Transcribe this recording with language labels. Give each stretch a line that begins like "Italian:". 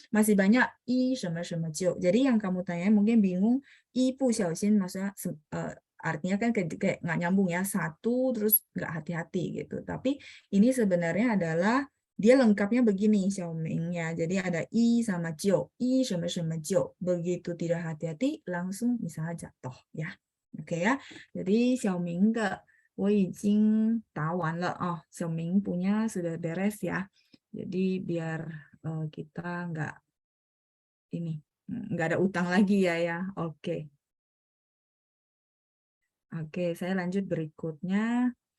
Indonesian: Masih banyak i 什么什么就. Jadi yang kamu tanya mungkin bingung, 一不小心 maksudnya artinya kan kayak nggak nyambung ya, satu terus nggak hati-hati gitu. Tapi ini sebenarnya adalah dia lengkapnya begini Xiaoming ya. Jadi ada i sama jiu, i 什么什么jiu. Begitu tidak hati-hati langsung misalnya jatuh ya. Oke ya. Jadi
Chinese: Xiaoming de 我已经答完了啊.
Indonesian: Xiaoming punya sudah beres ya. Jadi biar kita nggak ada utang lagi ya. Oke. Oke, saya lanjut berikutnya.